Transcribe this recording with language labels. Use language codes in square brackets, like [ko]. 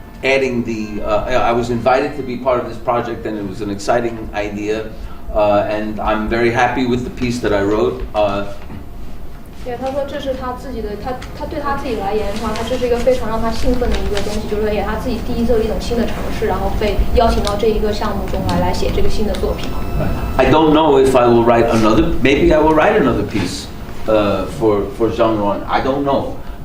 [en] Adding I was invited to be part of this project, and it was an exciting idea, and I'm very happy with the piece that I wrote. [zh] 对，他说这是他自己的，他对他自己来言的话，这是一个非常让他兴奋的一个东西，就是说也他自己第一次有一种新的尝试，然后被邀请到这一个项目中来写这个新的作品。 [en] I don't know if I will write another. Maybe I will write another piece for Jean Rouen. I don't know.